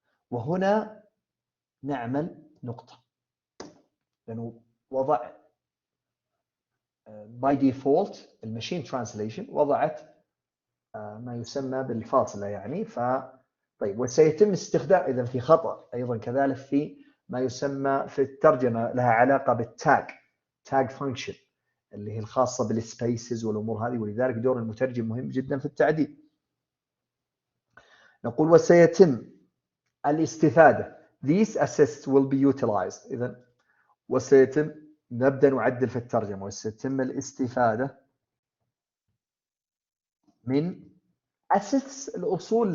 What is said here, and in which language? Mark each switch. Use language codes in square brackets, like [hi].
[ar] وهنا نعمل نقطة، لأنه وضع by default الماشين ترانسليشن وضعت ما يسمى بالفاصلة، يعني طيب وسيتم استخدام إذا في خطأ أيضا كذلك في ما يسمى في الترجمة لها علاقة بالتاج فانكشن اللي هي الخاصة بالسبيسز والأمور هذه، ولذلك دور المترجم مهم جدا في التعديل. نقول وسيتم الاستفادة [en] these assists will be utilized. [ar] إذا وسيتم نبدأ نعدل في الترجمة وسيتم الاستفادة من assists الأصول.